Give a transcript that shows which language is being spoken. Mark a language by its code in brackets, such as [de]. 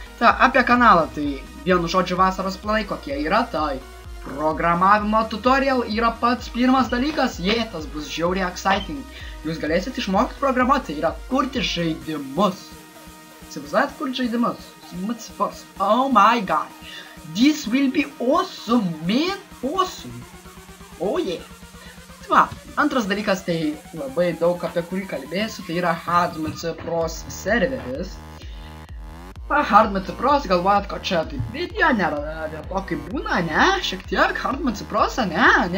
[lt] Apie kanalą, tai vienu žodžiu vasaros planai kokie yra, tai programavimo tutorial yra pats pirmas dalykas, tas bus žiauriai exciting. Jūs galėsit išmokti programuoti, tai yra kurti žaidimus. Įsivaizduojat kurti žaidimus? [en] Oh my god. This will be awesome, man. Awesome. Oh yeah. [lt] Va, antras dalykas, tai labai daug apie kurį kalbėsiu, tai yra HardMC Pros serveris. HardMC Pros, galvojat, kad čia taip video nėra to kaip būna, ne? Šiek tiek HardMC Pros, ne?